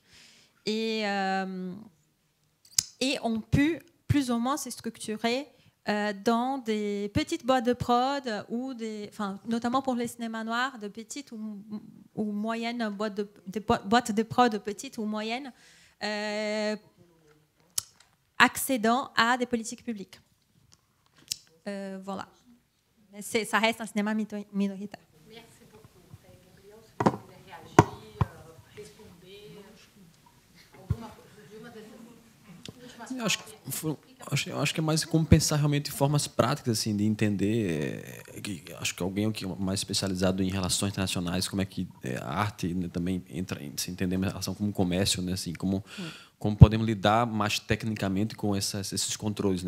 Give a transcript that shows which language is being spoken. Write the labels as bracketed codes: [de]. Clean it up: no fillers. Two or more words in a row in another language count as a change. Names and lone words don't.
[fr] Et ont pu plus ou moins se structurer dans des petites boîtes de prod ou notamment pour les cinémas noirs, de petites ou moyennes boîtes de prod petites ou moyennes, accédant à des politiques publiques. Voilà. Mais ça reste un cinéma minoritaire. Merci beaucoup. [pt] Gabriel, se você puder réagir, responder, Acho que é mais como pensar realmente em formas práticas assim de entender. Acho que alguém que é mais especializado em relações internacionais, como é que a arte, né, também entra em se entender a relação como comércio, né, assim, como podemos lidar mais tecnicamente com esses controles, né?